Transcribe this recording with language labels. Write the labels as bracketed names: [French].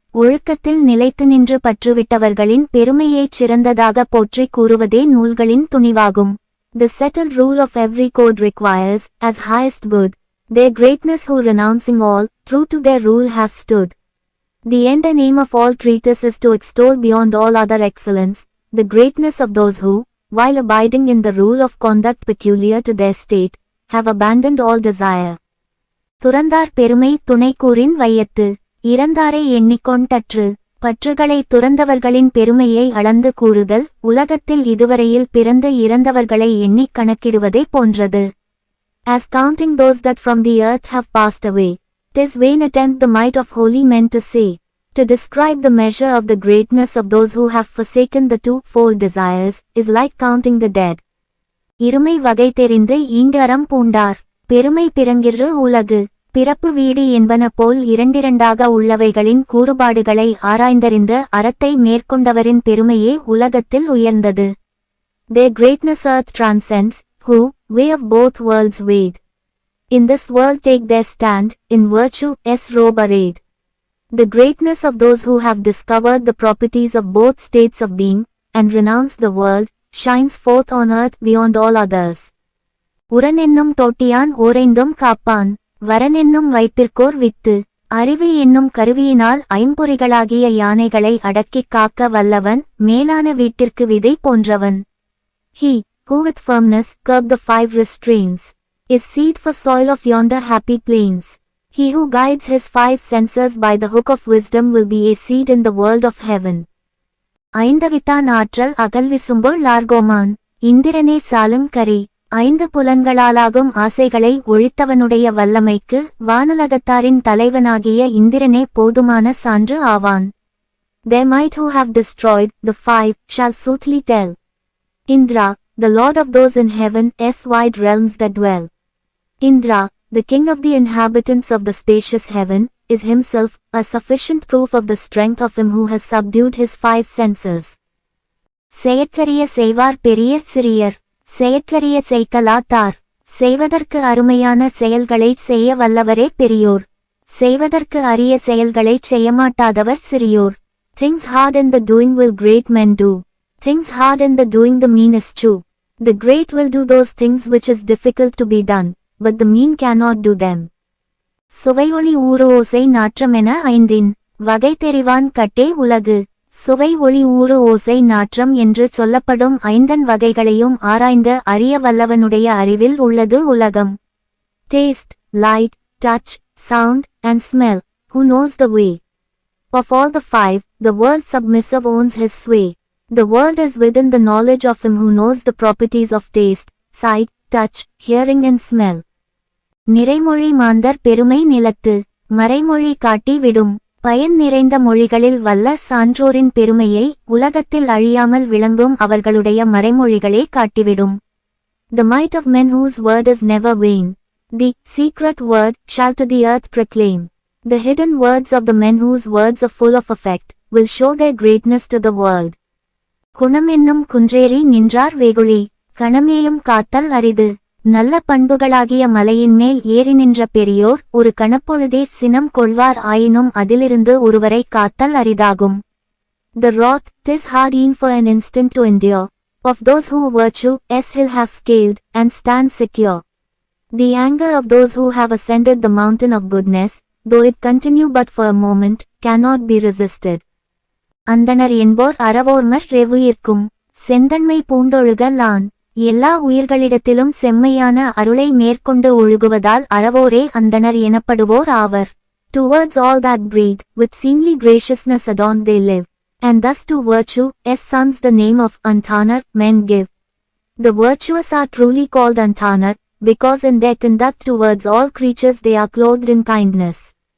[Tamil] ஒழுக்கத்தில் நிலைத்து நின்று பற்றுவிட்டவர்களின் பெருமையைச் சிறந்ததாக போற்றிக் கூறுவதே நூல்களின் துணிவாகும். [English] The settled rule of every code requires, as highest good, their greatness who renouncing all, true to their rule have stood. The end and aim of all treatise is to extol beyond all other excellence, the greatness of those who, while abiding in the rule of conduct peculiar to their state, have abandoned all desire. [Tamil] துறந்தார் பெருமை துணைக்கூறின் வையத்து. இறந்தாரை எண்ணிக்கொண்டற்று. பற்றுகளை துறந்தவர்களின் பெருமையை அளந்து கூறுதல் உலகத்தில் இதுவரையில் பிறந்து இறந்தவர்களை எண்ணிக் கணக்கிடுவதை போன்றது. [English] As counting those that from the earth have passed away, 'tis vain attempt the might of holy men to say. To describe the measure of the greatness of those who have forsaken the two-fold desires, is like counting the dead. [Tamil] இருமை வகை தெரிந்து ஈண்டு அறம் பூண்டார். பெருமை பிறங்கிற்று உலகு. பிறப்பு வீடு என்பன போல் இரண்டிரண்டாக உள்ளவைகளின் கூறுபாடுகளை ஆராய்ந்தறிந்து அறத்தை மேற்கொண்டவரின் பெருமையே உலகத்தில் உயர்ந்தது. [English] Their greatness earth transcends, who, way of both worlds weighed. In this world take their stand, in virtue, robe arrayed. The greatness of those who have discovered the properties of both states of being, and renounced the world, shines forth on earth beyond all others. [Tamil] உரனென்னும் தோட்டியான் ஓரைந்தும் Kaappaan. வரனென்னும் வைப்பிற்கோர் with. அறிவு என்னும் கருவியினால் ஐம்பொறிகளாகிய யானைகளை அடக்கிக் காக்க வல்லவன், மேலான வீட்டிற்கு விதை போன்றவன். [English] He, who with firmness curb the five restraints, is seed for soil of yonder happy plains. He who guides his five senses by the hook of wisdom will be a seed in the world of heaven. [Tamil] ஐந்தவித்தான் ஆற்றல் அகல்விசும்புள் லார்கோமான். இந்திரனே சாலும் கரி. ஐந்து புலன்களாலாகும் ஆசைகளை ஒழித்தவனுடைய வல்லமைக்கு வானுலகத்தாரின் தலைவனாகிய இந்திரனே போதுமான சான்று ஆவான். [English] Their might who have destroyed the five shall soothly tell. Indra, the lord of those in heaven's wide realms that dwell. Indra, the king of the inhabitants of the spacious heaven, is himself a sufficient proof of the strength of him who has subdued his five senses. [Tamil] செயற்கரிய செய்வார் பெரியர் சிறியர். செயற்கரிய செய்கலாத்தார். செய்வதற்கு அருமையான செயல்களைச் செய்ய வல்லவரே பெரியோர். செய்வதற்கு அரிய செயல்களைச் செய்யமாட்டாதவர் சிறியோர். [English] Things hard in the doing will great men do. Things hard in the doing the mean is true. The great will do those things which is difficult to be done, but the mean cannot do them. [Tamil] சுவையொளி ஊறு ஓசை நாற்றமென ஐந்தின் வகை தெரிவான் கட்டே உலகு. சுவை ஒளி ஊறு ஓசை நாற்றம் என்று சொல்லப்படும் ஐந்தன் வகைகளையும் ஆராய்ந்து அறிய வல்லவனுடைய அறிவில் உள்ளது உலகம். [English] Taste, light, touch, sound, and smell, who knows the way. Of all the five, the world submissive owns his sway. The world is within the knowledge of him who knows the properties of taste, sight, touch, hearing and smell. [Tamil] நிறைமொழி மாந்தர் பெருமை நிலத்து. மறைமொழி காட்டி விடும். பயன் நிறைந்த மொழிகளில் வல்ல சான்றோரின் பெருமையை உலகத்தில் அழியாமல் விளங்கும் அவர்களுடைய மறைமொழிகளே காட்டிவிடும். [English] The might of men whose word is never vain, the secret word, shall to the earth proclaim. The hidden words of the men whose words are full of effect, will show their greatness to the world. [Tamil] குணம் என்னும் குன்றேறி நின்றார் வெகுளி. கணமேயும் காத்தல் அரிது. நல்ல பண்புகளாகிய மலையின் மேல் ஏறி நின்ற பெரியோர் ஒரு கணப்பொழுதே சினம் கொள்வார் ஆயினும் அதிலிருந்து ஒருவரை காத்தல் அரிதாகும். [English] The wrath, 'tis hard e'en for an instant to endure, of those who virtue's hill have scaled, and stand secure. The anger of those who have ascended the mountain of goodness, though it continue but for a moment, cannot be resisted. [Tamil] அந்தணர் என்போர் அறவோர்மர் ரெவுயிர்க்கும். செந்தன்மை பூண்டொழுகல் on. எல்லா உயிர்களிடத்திலும் செம்மையான அருளை மேற்கொண்டு ஒழுகுவதால் அறவோரே அந்தணர் எனப்படுவோர் ஆவர். [English] Towards all that breathe, with seemly graciousness adorned they live, and thus to virtue's sons the name of Antanar men give. The virtuous are truly called Antanar, because in their conduct towards all creatures they are clothed in kindness.